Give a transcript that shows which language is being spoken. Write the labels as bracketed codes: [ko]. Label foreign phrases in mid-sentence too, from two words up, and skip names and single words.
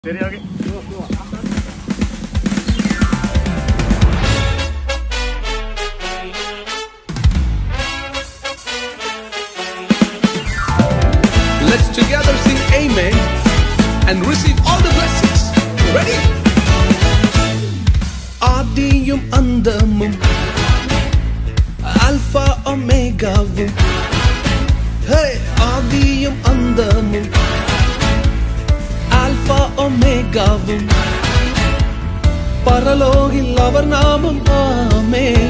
[en] Let's together sing amen and receive all the blessings. Ready? [ta] ஆதியும் அந்தமும் Alpha Omegaவும். Hey, Adiyum andamum Alpha Omega vum. பரலோகில் அவர் நாமம் ஆமென்.